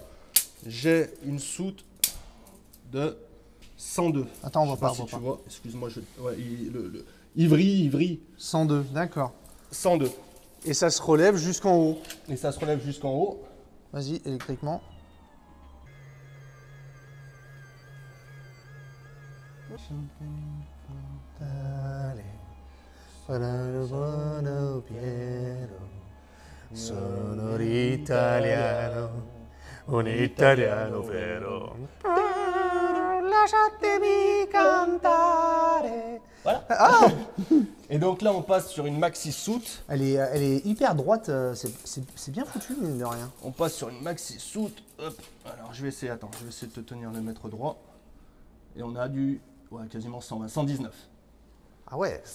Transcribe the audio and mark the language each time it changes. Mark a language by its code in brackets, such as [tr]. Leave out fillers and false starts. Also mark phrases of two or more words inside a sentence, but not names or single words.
[fr] J'ai une soute de 102. Attends, on Je voit sais pas, si on voit tu pas. vois. Excuse-moi, ouais, Ivry, 102, d'accord. 102. Et ça se relève jusqu'en haut. Et ça se relève jusqu'en haut. Vas-y, électriquement. [it] Sono l'italiano, un italiano vero. Lasciatemi cantare. [fr] Voilà. Et donc là, on passe sur une maxi soute. Elle est hyper droite, c'est bien foutu, mine de rien. On passe sur une maxi soute. Hop. Alors je vais essayer, attends, je vais essayer de te tenir le mètre droit. Et on a du quasiment 120, 119.